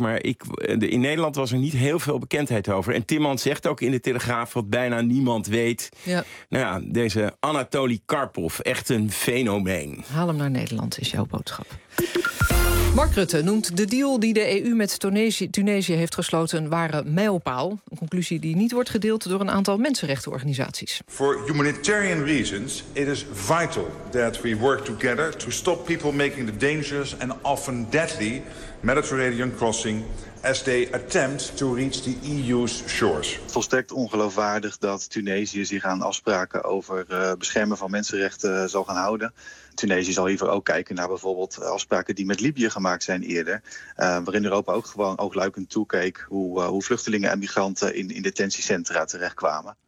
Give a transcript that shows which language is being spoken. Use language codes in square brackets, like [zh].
[nl] Maar in Nederland was er niet heel veel bekendheid over. En Timman zegt ook in de Telegraaf wat bijna niemand weet. Ja. Nou ja, deze Anatoli Karpov, echt een fenomeen. Haal hem naar Nederland, is jouw boodschap. Mark Rutte noemt de deal die de EU met Tunesië heeft gesloten een ware mijlpaal. Een conclusie die niet wordt gedeeld door een aantal mensenrechtenorganisaties. [en] For humanitarian reasons, it is vital that we work together to stop people making the dangerous and often deadly Mediterranean crossing as they attempt to reach the EU's shores. [nl] Volstrekt ongeloofwaardig dat Tunesië zich aan afspraken over beschermen van mensenrechten zal gaan houden. Tunesië zal hiervoor ook kijken naar bijvoorbeeld afspraken die met Libië gemaakt zijn eerder. Waarin Europa ook gewoon oogluikend toekeek hoe vluchtelingen en migranten in detentiecentra terechtkwamen.